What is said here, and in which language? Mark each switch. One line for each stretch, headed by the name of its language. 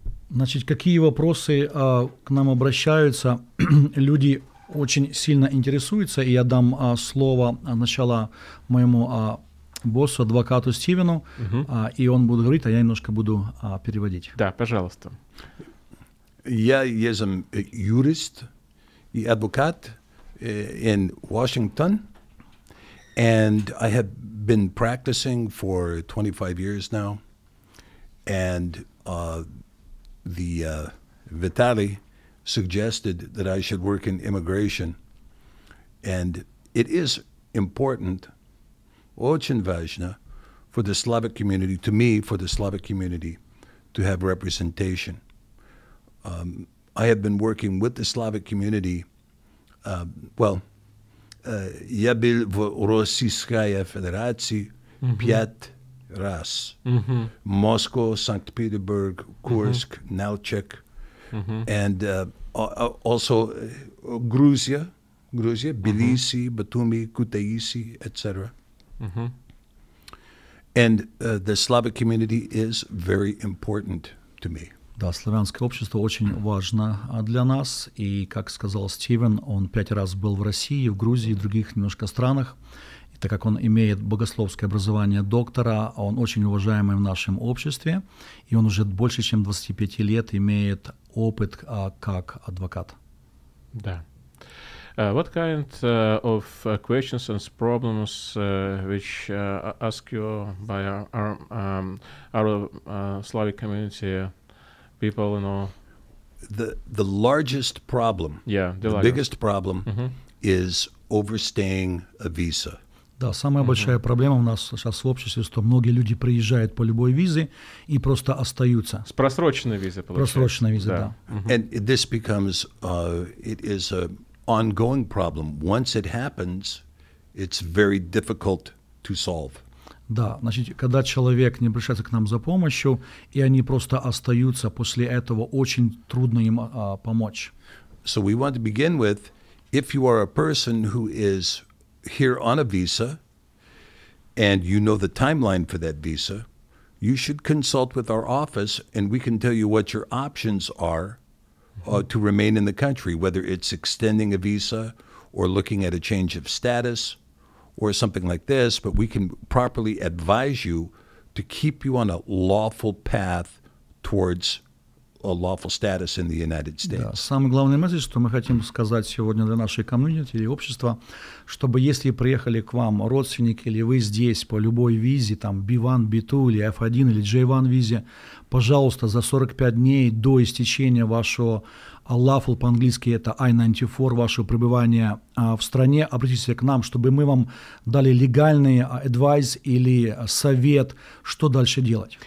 Russian: Значит, какие вопросы к нам обращаются? Люди очень сильно интересуется, и я дам слово сначала моему боссу, адвокату Стивену, и он будет говорить, а я немножко буду переводить. Да, пожалуйста. Я есть юрист и адвокат
English: in Washington, and I have been practicing for 25 years now, and Vitaly suggested that I should work in immigration, and it is important,
Russian: очень важно,
English: for the Slavic community, to me, for the Slavic community, to have representation. I have been working with the Slavic community.
Russian: Я был в Российской Федерации 5 раз.
English: Москва, Санкт-Петербург, Курск, Nalchik, and also Georgia, Tbilisi, Batumi, Kutaisi, etc. And the Slavic community is very important to me.
Russian: Да, славянское общество очень важно для нас, и, как сказал Стивен, он 5 раз был в России, в Грузии, в других немножко странах. И так как он имеет богословское образование доктора, он очень уважаемый в нашем обществе, и он уже больше, чем 25 лет имеет опыт как адвокат. Да.
English: What kind of questions and problems which ask you by our Slavic community people, you know? The largest problem, the biggest problem is overstaying a visa.
Russian: Да, самая большая проблема у нас сейчас в обществе, что многие люди приезжают по любой визе и просто остаются. С просроченной визой, получается. Просроченной визой, да.
English: And this becomes, it is an ongoing problem. Once it happens, it's very difficult to solve.
Russian: Да, значит, когда человек не обращается к нам за помощью, и они просто остаются, после этого очень трудно им помочь.
English: So we want to begin with, if you are a person who is here on a visa, and you know the timeline for that visa, you should consult with our office, and we can tell you what your options are to remain in the country, whether it's extending a visa or looking at a change of status or something like this, but we can properly advise you to keep you on a lawful path towards lawful status in the United States.
Russian: Да, самый главный месседж, что мы хотим сказать сегодня для нашей комьюнити или общества, чтобы если приехали к вам родственники или вы здесь по любой визе, там B1, B2 или F1 или J1 визе, пожалуйста, за 45 дней до истечения вашего lawful по-английски это I-94, ваше пребывание в стране, обратитесь к нам, чтобы мы вам дали легальный advice или совет, что дальше делать.